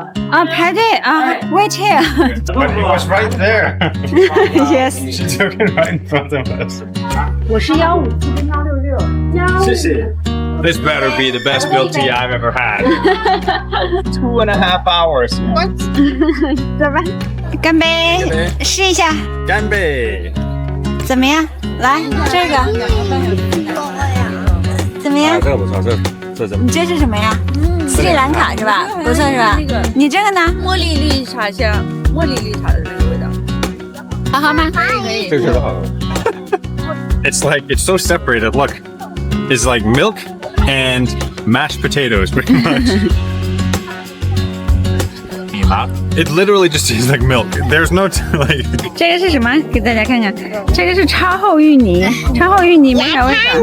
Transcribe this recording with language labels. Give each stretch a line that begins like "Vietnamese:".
Chinese: 啊，排队啊 ，
English: wait here. But it was right there. Yes. She took it right in front of us.
Chinese: 我是157跟166。谢谢.
English: This better be the best milk tea I've ever had. 2.5 hours. What?
Chinese: 走吧，干杯，试一下，干杯！怎么样？来，这个怎么样？这个不错，这怎么？你这是什么呀？这斯里兰卡是吧？不算是吧？你这个呢？茉莉绿茶像茉莉绿茶的那个味道，好喝吗？这个好。
English: It's like it's so separated. Look, it's like milk and mashed potatoes, pretty much. It literally just tastes like milk. There's no like.
Chinese: 这个是什么？给大家看看，这个是超厚芋泥，超厚芋泥没啥味道。